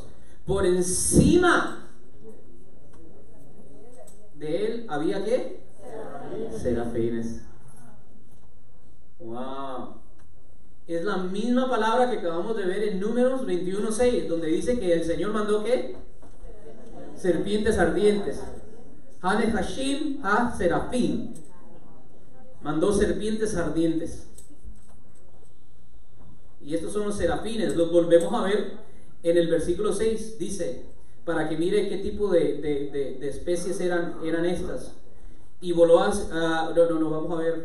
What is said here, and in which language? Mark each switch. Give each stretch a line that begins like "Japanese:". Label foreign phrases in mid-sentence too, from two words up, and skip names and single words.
Spanish: Por encima de él había ¿qué? Serafines. Wow. Es la misma palabra que acabamos de ver en Números 21:6, donde dice que el Señor mandó ¿qué? Serpientes ardientes.
Hebrew: הנחשים השרפים.
Spanish: Mandó serpientes ardientes. Y estos son los serafines. Los volvemos a ver en el versículo 6. Dice, para que mire qué tipo de especies eran estas. Y voló vamos a ver.